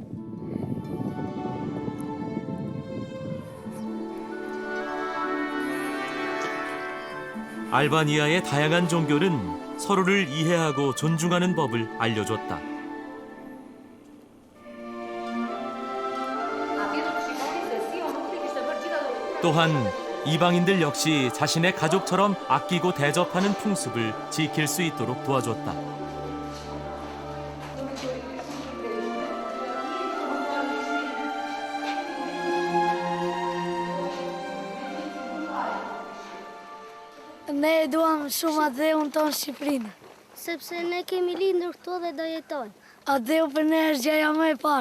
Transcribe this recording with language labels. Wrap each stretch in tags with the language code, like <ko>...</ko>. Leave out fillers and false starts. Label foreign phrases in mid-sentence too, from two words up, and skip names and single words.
<ko>알바니아의 다양한 종교는 서로를 이해하고 존중하는 법을 알려줬다. 또한 이방인들 역시 자신의 가족처럼 아끼고 대접하는 풍습을 지킬 수 있도록 도와줬다.</ko> <sq>Ne duam shumë adheun tonë Shqipërinë. Sepse ne kemi lindur këto dhe do jetojmë. Adheu për ne është gjëja më e parë.</sq>